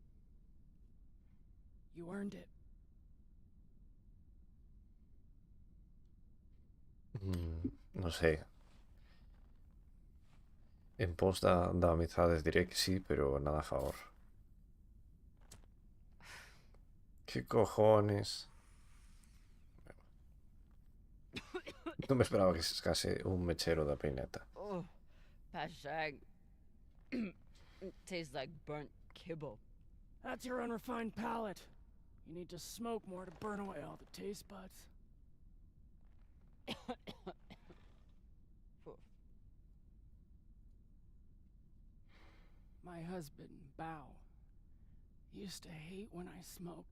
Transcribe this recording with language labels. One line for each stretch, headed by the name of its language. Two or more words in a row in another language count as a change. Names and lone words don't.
English: You earned it.
Galician: Non sei. En pos da amizades diré que sí, pero nada a favor.
Spanish: ¿Qué cojones?
Galician: Non me esperaba que se escase un mechero da peineta.
English: Oh, Pashang. It tastes like burnt kibble. That's your unrefined palate. You need to smoke more to burn away all the taste buds. My husband, Bao, used to hate when I smoked.